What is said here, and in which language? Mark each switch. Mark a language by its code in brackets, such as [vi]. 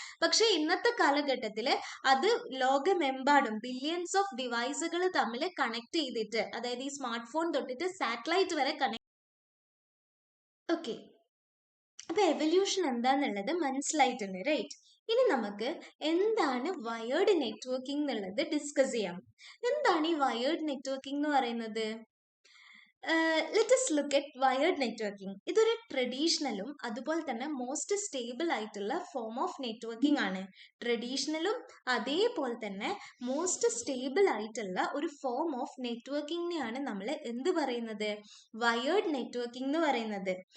[ml] പക്ഷെ ഇന്നത്തെ കാലഘട്ടത്തിൽ അത് ലോകമെമ്പാടും ബില്യൺസ് ഓഫ് ഡിവൈസുകൾ തമ്മിൽ കണക്ട് ചെയ്തിട്ട്, അതായത് ഈ സ്മാർട്ട് ഫോൺ തൊട്ടിട്ട് സാറ്റലൈറ്റ് വരെ കണക്ട്. ഓക്കെ, അപ്പൊ എവല്യൂഷൻ എന്താന്നുള്ളത് മനസ്സിലായിട്ടുണ്ട്, റൈറ്റ്? ഇനി നമുക്ക് എന്താണ് വയേർഡ് നെറ്റ്വർക്കിംഗ് എന്നുള്ളത് ഡിസ്കസ് ചെയ്യാം. എന്താണ് ഈ വയേർഡ് നെറ്റ്വർക്കിംഗ് എന്ന് പറയുന്നത്? [en] Let us look at wired networking. [ml] ഇതൊരു ട്രഡീഷണലും അതുപോലെ തന്നെ മോസ്റ്റ് സ്റ്റേബിൾ ആയിട്ടുള്ള ഫോം ഓഫ് നെറ്റ്വർക്കിംഗ് ആണ്. ട്രഡീഷണലും അതേപോലെ തന്നെ മോസ്റ്റ് സ്റ്റേബിൾ ആയിട്ടുള്ള ഒരു ഫോം ഓഫ് നെറ്റ്വർക്കിംഗിനെയാണ് നമ്മൾ എന്ത് പറയുന്നത്, വയേർഡ് നെറ്റ്വർക്കിംഗ് എന്ന് പറയുന്നത്.